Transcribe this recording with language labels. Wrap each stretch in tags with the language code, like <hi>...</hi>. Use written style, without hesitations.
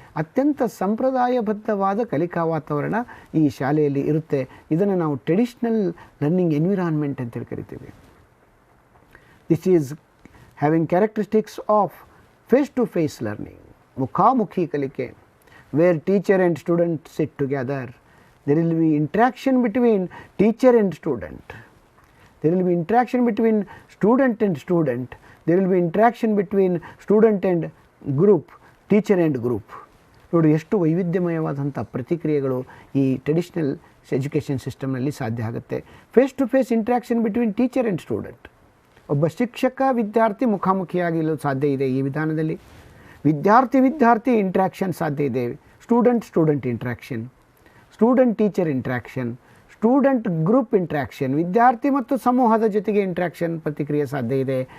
<kn>ಅತ್ಯಂತ ಸಂಪ್ರದಾಯಬದ್ಧವಾದ ಕಲಿಕಾ ವಾತಾವರಣ ಈ ಶಾಲೆಯಲ್ಲಿ ಇರುತ್ತೆ. ಇದನ್ನು ನಾವು ಟ್ರೆಡಿಷ್ನಲ್ ಲರ್ನಿಂಗ್ ಎನ್ವಿರಾನ್ಮೆಂಟ್ ಅಂತೇಳಿ ಕರಿತೀವಿ.</kn> <en>this is having characteristics of face to face learning,</en> <kn>ಮುಖಾಮುಖಿ ಕಲಿಕೆ,</kn> <en>Where teacher and student sit together. There will be interaction between teacher and student. There will be interaction between student and student. There will be interaction between student and group, teacher and group.</en> <kn>ನೋಡಿ ಎಷ್ಟು ವೈವಿಧ್ಯಮಯವಾದಂಥ ಪ್ರತಿಕ್ರಿಯೆಗಳು ಈ traditional education ಸಿಸ್ಟಮ್ನಲ್ಲಿ ಸಾಧ್ಯ ಆಗುತ್ತೆ.</kn> <en>Face to face interaction between teacher and student.</en> <kn>ಒಬ್ಬ ಶಿಕ್ಷಕ ವಿದ್ಯಾರ್ಥಿ ಮುಖಾಮುಖಿಯಾಗಲು ಸಾಧ್ಯ ಇದೆ ಈ ವಿಧಾನದಲ್ಲಿ. ವಿದ್ಯಾರ್ಥಿ ಇಂಟ್ರ್ಯಾಕ್ಷನ್ ಸಾಧ್ಯ ಇದೆ. Student interaction, student teacher interaction, student group interaction, ವಿದ್ಯಾರ್ಥಿ ಮತ್ತು ಸಮೂಹದ ಜೊತೆಗೆ ಇಂಟ್ರ್ಯಾಕ್ಷನ್ ಪ್ರತಿಕ್ರಿಯೆ ಸಾಧ್ಯ ಇದೆ.</kn>